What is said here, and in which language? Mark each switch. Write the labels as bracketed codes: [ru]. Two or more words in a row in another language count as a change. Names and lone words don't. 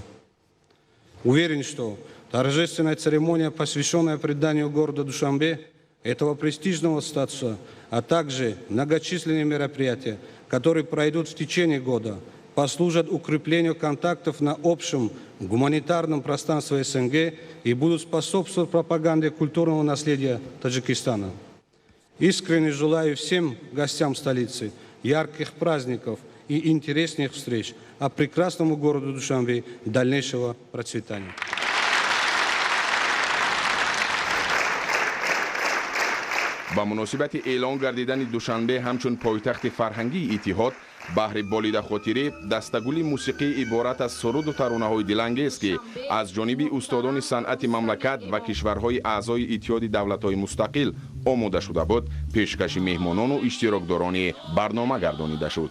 [ru] Уверен, что торжественная церемония, посвященная приданию города Душанбе этого престижного статуса, а также многочисленные мероприятия, которые пройдут в течение года, послужат укреплению контактов на общем гуманитарном пространстве СНГ и будут способствовать пропаганде культурного наследия Таджикистана. Искренне желаю всем гостям столицы ярких праздников и интересных встреч, а прекрасному городу Душанбе дальнейшего процветания. [fa] با مناسبت اعلان گردیدن دوشنبه همچون پایتخت فرهنگی اتحاد بهر بالیده خاطره دستگلی موسیقی عبارت از سرود و ترانه‌های دلانگیز که از جانب استادان صنعت مملکت و کشورهای اعضای اتحاد دولت‌های مستقل آماده شده بود پیشکش مهمانان و اشتراکداران برنامه گردانیده شد.